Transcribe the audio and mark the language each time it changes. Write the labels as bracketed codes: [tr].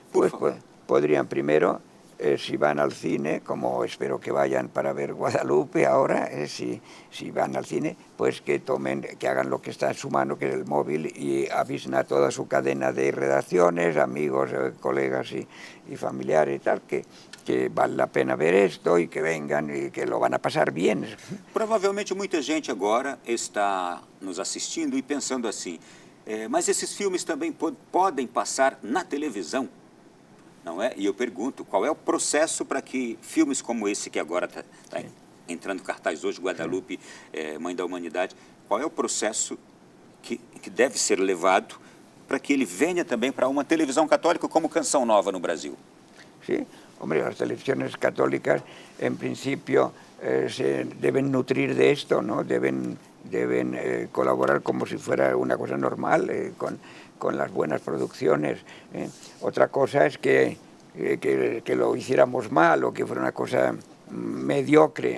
[es] Pues podrían primero, si van al cine, como espero que vayan para ver Guadalupe ahora, si van al cine, pues que hagan lo que está en su mano, que es el móvil, y avisen a toda su cadena de redacciones, amigos, colegas y familiares y tal, que vale la pena ver esto y que vengan y que lo van a pasar bien. [pt] Provavelmente muita gente agora está nos assistindo e pensando assim, mas esses filmes também podem passar na televisão, não é? E eu pergunto, qual é o processo para que filmes como esse que agora está entrando em cartaz hoje, Guadalupe, Mãe da Humanidade, qual é o processo que deve ser levado para que ele venha também para uma televisão católica como Canção Nova no Brasil? [es] Sí, hombre, las televisiones católicas en principio se deben nutrir de esto, ¿no? Deben colaborar como si fuera una cosa normal con las buenas producciones. Otra cosa es que lo hiciéramos mal o que fuera una cosa mediocre.